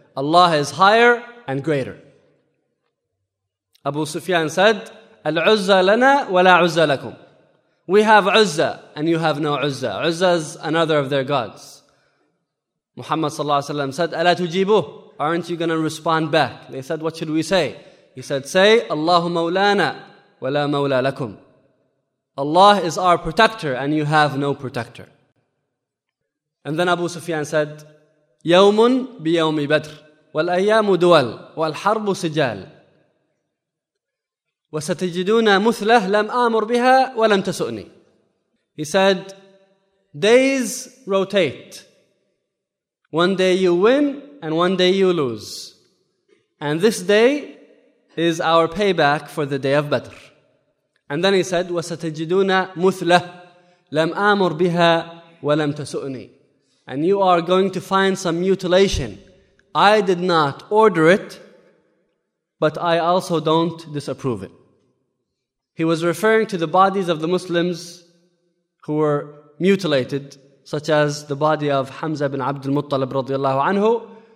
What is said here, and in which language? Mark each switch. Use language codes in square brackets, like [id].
[en] Allah is higher and greater." Abu Sufyan said, [ar] "Al-Uzza lana wa la Uzza lakum." [en] We have Uzza and you have no Uzza. Uzza is another of their gods. Muhammad sallallahu alayhi wa sallam said, [ar] أَلَا تُجِيبُهُ. [en] Aren't you going to respond back? They said, what should we say? He said, say, [ar] اللَّهُ مَوْلَانَا وَلَا مَوْلَى لَكُمْ. [en] Allah is our protector and you have no protector. And then Abu Sufyan said, [ar] يَوْمٌ بِيَوْمِ بَدْرٍ وَالْأَيَّامُ دُوَلْ وَالْحَرْبُ سِجَالٍ وَسَتَجِدُونَ مُثْلَهُ لَمْ أَمُرْ بِهَا وَلَمْ تَسُؤْنِي. [en] He said, days rotate. One day you win and one day you lose. And this day is our payback for the day of Badr. And then he said, [ar] وَسَتَجِدُونَ مُثْلَهُ لَمْ أَمُرْ بِهَا وَلَمْ تَسُؤْنِي. [en] And you are going to find some mutilation. I did not order it, but I also don't disapprove it. He was referring to the bodies of the Muslims who were mutilated, such as the body of Hamza bin Abdul Muttalib radiallahu anhu.